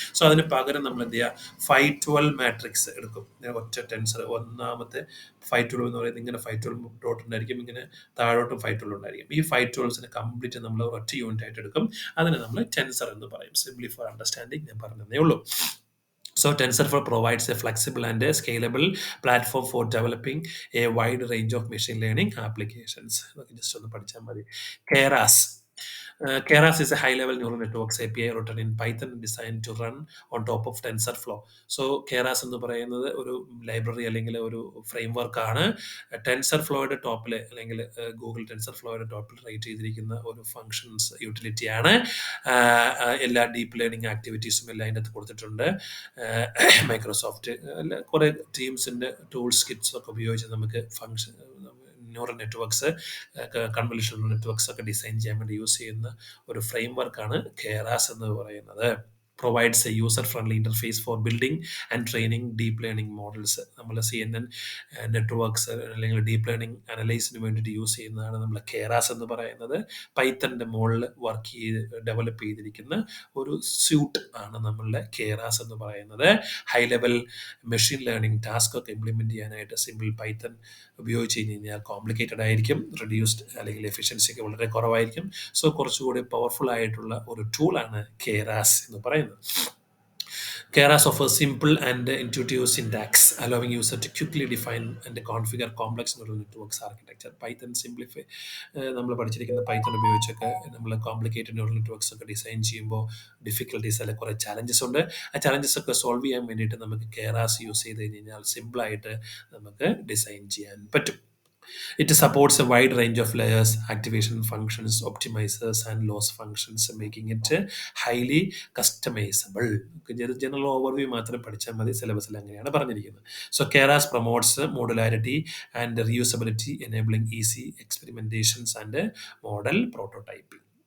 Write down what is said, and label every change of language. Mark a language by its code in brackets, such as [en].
[ml] So അതിന് പകരം നമ്മൾ എന്ത് ചെയ്യുക, 512 മാട്രിക്സ് എടുക്കും. ഒറ്റ ടെൻസർ, ഒന്നാമത്തെ 512 എന്ന് പറയുന്നത് ഇങ്ങനെ 512 ഡോട്ട് ഉണ്ടായിരിക്കും, ഇങ്ങനെ താഴോട്ടും 512 ഉണ്ടായിരിക്കും. ഈ 512സിനെ കംപ്ലീറ്റ് നമ്മൾ ഒറ്റ യൂണിറ്റ് ആയിട്ട് എടുക്കും. അതിനെ നമ്മൾ ടെൻസർ എന്ന് പറയും. [en] simply for understanding [ml] ഞാൻ പറഞ്ഞതേ ഉള്ളൂ. [en] So TensorFlow provides a flexible and a scalable platform for developing a wide range of machine learning applications. [ml] Just ഒന്ന് പഠിച്ചാൽ മതി. [en] Keras. Keras is a high-level neural networks API written in Python designed to run on top of TensorFlow. [ml] So Keras എന്ന് പറയുന്നത് ഒരു library അല്ലെങ്കിൽ ഒരു framework ആണ്. ടെൻസർഫ്ലോയുടെ ടോപ്പിൽ അല്ലെങ്കിൽ ഗൂഗിൾ ടെൻസർഫ്ലോയുടെ ടോപ്പിൽ റൈറ്റ് ചെയ്തിരിക്കുന്ന ഒരു ഫങ്ഷൻസ് യൂട്ടിലിറ്റിയാണ്. എല്ലാ ഡീപ്പ് ലേണിംഗ് ആക്ടിവിറ്റീസും എല്ലാം അതിൻ്റെ അകത്ത് കൊടുത്തിട്ടുണ്ട്. മൈക്രോസോഫ്റ്റ് അല്ല കുറേ ടീംസിൻ്റെ ടൂൾസ് കിറ്റ്സ് ഒക്കെ ഉപയോഗിച്ച് നമുക്ക് function neural networks, convolutional networks ഒക്കെ ഡിസൈൻ ചെയ്യാൻ വേണ്ടി യൂസ് ചെയ്യുന്ന ഒരു ഫ്രെയിംവർക്കാണ് കെറാസ് എന്ന് പറയുന്നത്. [en] provides a user-friendly interface for building and training deep learning models. [ml] നമ്മൾ CNN നെറ്റ്വർക്ക്സ് അല്ലെങ്കിൽ ഡീപ്പ് ലേണിംഗ് അനലൈസിന് വേണ്ടിയിട്ട് യൂസ് ചെയ്യുന്നതാണ് നമ്മൾ കെറാസ് എന്ന് പറയുന്നത്. പൈത്തൻ്റെ മുകളിൽ വർക്ക് ചെയ്ത് ഡെവലപ്പ് ചെയ്തിരിക്കുന്ന ഒരു സ്യൂട്ട് ആണ് നമ്മളുടെ കെറാസ് എന്ന് പറയുന്നത്. High level machine learning task ഒക്കെ ഇംപ്ലിമെൻറ്റ് ചെയ്യാനായിട്ട് സിമ്പിൾ പൈത്തൺ ഉപയോഗിച്ച് കഴിഞ്ഞാൽ കോംപ്ലിക്കേറ്റഡ് ആയിരിക്കും, റെഡ്യൂസ്ഡ് അല്ലെങ്കിൽ എഫിഷ്യൻസി ഒക്കെ വളരെ കുറവായിരിക്കും. സോ കുറച്ചുകൂടി പവർഫുൾ ആയിട്ടുള്ള ഒരു ടൂളാണ് കെറാസ് എന്ന് പറയുന്നത്. [en] Keras offers simple and intuitive syntax, allowing user to quickly define and configure complex neural networks architecture. Python simplify, [ml] നമ്മൾ പഠിച്ചിരിക്കുന്ന പൈത്തൺ ഉപയോഗിച്ചൊക്കെ നമ്മൾ കോംപ്ലിക്കേറ്റഡ് ന്യൂറൽ നെറ്റ്വർക്ക്സ് ഒക്കെ ഡിസൈൻ ചെയ്യുമ്പോൾ ഡിഫിക്കൽട്ടീസ് അല്ലെങ്കിൽ കുറേ ചാലഞ്ചസ് ഉണ്ട്. ആ ചാലഞ്ചസ് ഒക്കെ സോൾവ് ചെയ്യാൻ വേണ്ടിയിട്ട് നമുക്ക് കെറാസ് യൂസ് ചെയ്ത് കഴിഞ്ഞാൽ സിമ്പിളായിട്ട് നമുക്ക് ഡിസൈൻ ചെയ്യാൻ പറ്റും. [en] It supports a wide range of layers, activation functions, optimizers, and loss functions, making it highly customizable. [ml] General overview മാത്രം പഠിച്ചാൽ മതി, സിലബസിൽ അങ്ങനെയാണ് പറഞ്ഞിരിക്കുന്നത്. [en] So Keras promotes modularity and reusability, enabling easy experimentations and model prototyping.